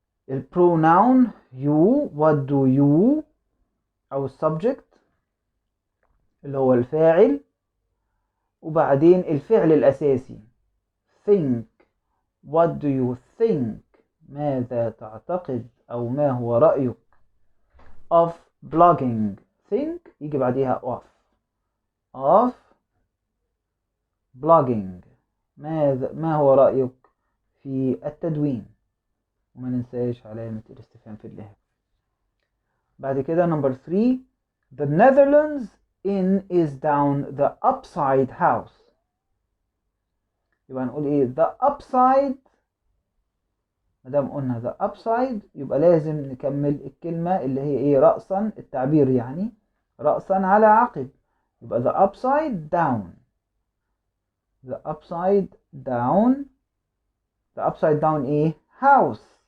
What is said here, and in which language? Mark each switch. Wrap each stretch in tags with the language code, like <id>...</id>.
<ar>البروناون you what do you أو السبجكت اللي هو الفاعل وبعدين الفعل الأساسي think</ar> <en>what do you think</en> <ar>ماذا تعتقد أو ما هو رأيك</ar> <en>of blogging</en> <ar>think يجي بعديها of blogging ما هو رأيك في التدوين. وما ننساش علامة الاستفهام في اللهجة. بعد كده</ar> <en>number 3 the Netherlands in is down the upside house.</en> <ar>يبقى نقول ايه</ar> <en>the upside.</en> <ar>مادام قلنا the upside يبقى لازم نكمل الكلمة اللي هي ايه رأسا التعبير يعني رأسا على عقب.</ar> <en>يبقى the upside down. the upside down. the upside down ايه house.</en>